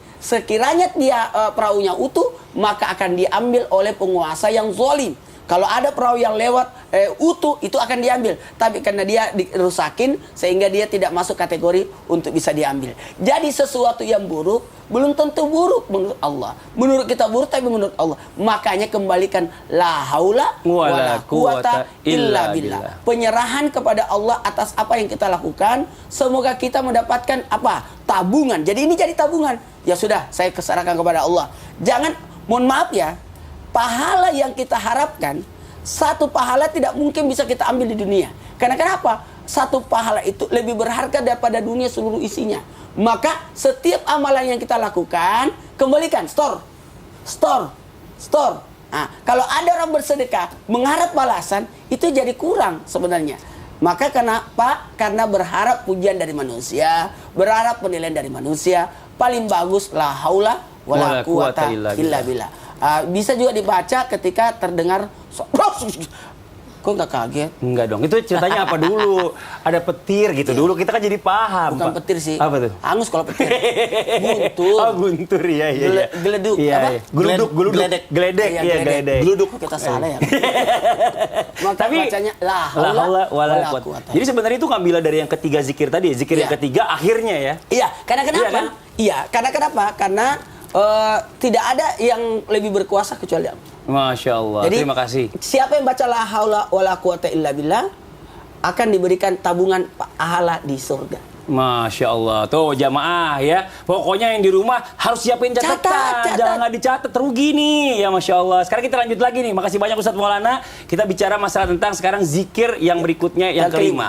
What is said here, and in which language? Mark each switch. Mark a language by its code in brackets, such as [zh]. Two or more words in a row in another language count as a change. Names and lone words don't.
[id] Sekiranya dia perahunya utuh, maka akan diambil oleh penguasa yang zalim. Kalau ada perahu yang lewat utuh, itu akan diambil. Tapi karena dia dirusakin, sehingga dia tidak masuk kategori untuk bisa diambil. Jadi sesuatu yang buruk, belum tentu buruk menurut Allah. Menurut kita buruk, tapi menurut Allah. Makanya kembalikan [ar] لا حول ولا قوة إلا بالله. [id] Penyerahan kepada Allah atas apa yang kita lakukan. Semoga kita mendapatkan apa? Tabungan. Jadi ini jadi tabungan. Ya sudah, saya serahkan kepada Allah. Jangan, mohon maaf ya, pahala yang kita harapkan, satu pahala tidak mungkin bisa kita ambil di dunia. Karena kenapa? Satu pahala itu lebih berharga daripada dunia seluruh isinya. Maka setiap amalan yang kita lakukan, kembalikan, store. Nah, kalau ada orang bersedekah mengharap balasan, itu jadi kurang sebenarnya. Maka kenapa? Karena berharap pujian dari manusia, berharap penilaian dari manusia. Paling bagus [ar] لا حول ولا قوة إلا بالله. [id] Bisa juga dibaca ketika terdengar kok nggak kaget? Enggak dong, itu ceritanya apa dulu? Ada petir gitu dulu, kita kan jadi paham. Bukan Pak. petir sih. Apa tuh? Hangus kalau petir. Guntur. Oh, guntur, iya. Geleduk. Iya, Apa? iya. Geledek. Geledek. Geluduk kita salah ya. Maka Tapi bacanya la [ar] لا حول ولا quwata. quwata. [id] Jadi sebenarnya itu ngambil dari yang ketiga zikir tadi, zikir yang Iya. ketiga akhirnya ya. Iya, karena kenapa? Iya kan? Iya, karena kenapa? Karena tidak ada yang lebih berkuasa kecuali Allah. [ar] ما شاء الله. [id] Jadi, Terima kasih. siapa yang baca [ar] لا حول ولا قوة إلا بالله [id] akan diberikan tabungan pahala di surga. [ar] ما شاء الله. [id] Tuh jamaah ya. Pokoknya yang di rumah harus siapin catatan. Catat. Jangan nggak dicatat, rugi nih. Ya [ar] ما شاء الله. [id] Sekarang kita lanjut lagi nih. Makasih banyak Ustadz Maulana. Kita bicara masalah tentang sekarang zikir yang berikutnya, yang kelima.